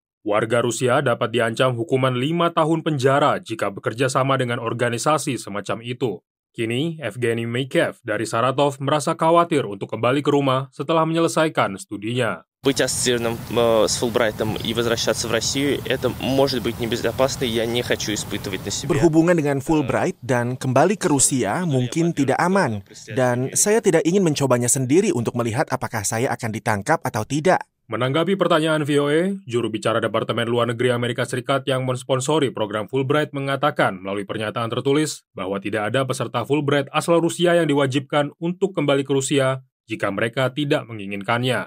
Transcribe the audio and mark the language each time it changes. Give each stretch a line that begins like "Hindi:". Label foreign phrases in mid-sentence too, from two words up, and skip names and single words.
Indonesian: Warga Rusia dapat diancam hukuman 5 tahun penjara jika bekerja sama dengan organisasi semacam itu. Kini, Evgeny Meikev dari Saratov merasa khawatir untuk kembali ke rumah setelah menyelesaikan studinya.
Russian: Быть ассоциированным с Фулбрайтом и возвращаться в Россию, это может быть небезопасно, я не хочу испытывать на себе.
Indonesian: Berhubungan dengan Fulbright dan kembali ke Rusia mungkin tidak aman, dan saya tidak ingin mencobanya sendiri untuk melihat apakah saya akan ditangkap atau tidak. Menanggapi pertanyaan VOA, juru bicara Departemen Luar Negeri Amerika Serikat yang mensponsori program Fulbright mengatakan melalui pernyataan tertulis bahwa tidak ada peserta Fulbright asal Rusia yang diwajibkan untuk kembali ke Rusia jika mereka tidak menginginkannya.